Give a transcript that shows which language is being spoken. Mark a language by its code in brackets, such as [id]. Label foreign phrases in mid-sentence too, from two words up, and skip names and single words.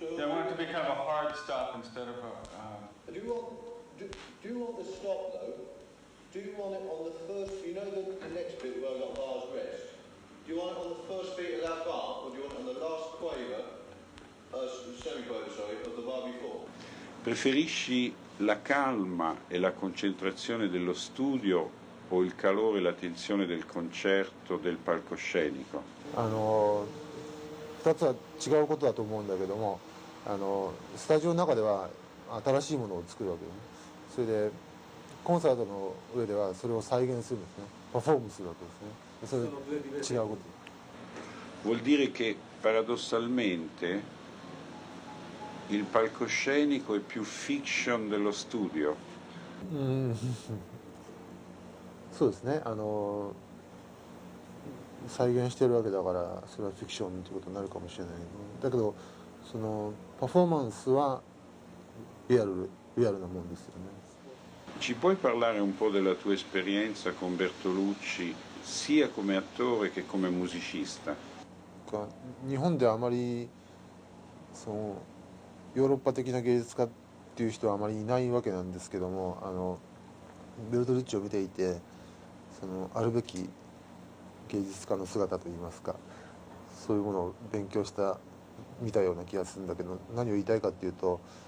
[en] Yeah, I want it to be kind of a hard stop instead of a... do you want the stop, though? Do you want it on the first... You know the next bit where I've got bar's rest? Do you want it on the first beat of that bar, or do you want it on the last quaver, semi-quaver, sorry, of the bar before? [it] Preferisci la calma e la concentrazione dello studio o il calore e la tensione del concerto del palcoscenico? [ja] 2つは違うことだと思うんだけども、スタジオの中では新しいものを作るわけよね。それでコンサートの上ではそれを再現するんですね。パフォームするわけですね。それ違うこと。 [it] Vuol dire che paradossalmente il palcoscenico è più fiction dello studio? [ja] そうですね。再現してるわけだからそれはフィクションということになるかもしれないけど、だけどそのパフォーマンスはリアルなもんですよね。 [it] Ci puoi parlare un po' della tua esperienza con Bertolucci sia come attore che come musicista? [ja] 日本ではあまりそのヨーロッパ的な芸術家っていう人はあまりいないわけなんですけども、ベルトルッチを見ていてそのあるべき芸術家の姿といいますか、そういうものを勉強見たような気がするんだけど、何を言いたいかっていうと、